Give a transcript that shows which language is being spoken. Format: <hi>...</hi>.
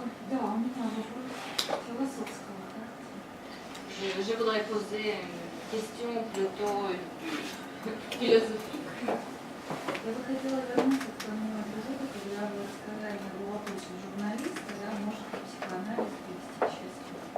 <ru>Да, у меня вопрос философского характера.</ru> <fr>Je voudrais poser une question plutôt philosophique.</fr> <ru>Я бы хотела вернуться к тому эпизоду, когда вы рассказали о вопросе журналиста, да, может ли психоанализ привести к счастью?</ru>